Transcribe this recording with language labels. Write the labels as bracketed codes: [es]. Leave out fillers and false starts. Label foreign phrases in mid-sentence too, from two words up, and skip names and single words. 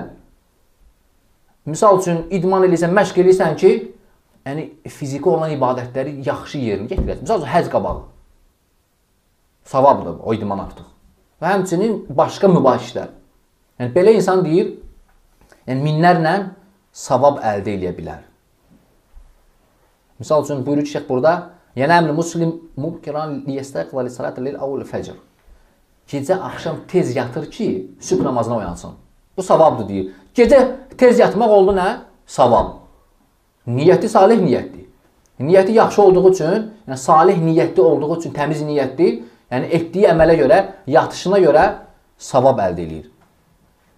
[az] Misal üçün, idman edirsən, məşq edirsən ki, yəni fiziki olan ibadətləri yaxşı yerini getirəsən. Misal üçün, həc qabağı. Savabdır o idman artıq. Və həmçinin başqa mübah işlər. Yəni, belə insan deyir, yəni minlərlə savab əldə edə bilər. Misal üçün, buyurur ki, şeyh burada, [ar] ينام المسلم مبكرا ليستيقظ للصلاة لأول الفجر. [az] Gecə axşam tez yatır ki, sübh namazına oyansın. Bu savabdır deyir. Gecə tez yatmaq oldu nə? Savab. Niyyəti salih niyyətdir. Niyyəti yaxşı olduğu üçün, yəni salih niyyətli olduğu üçün, təmiz niyyətli, yəni etdiyi əmələ görə, yatışına görə savab əldə edir.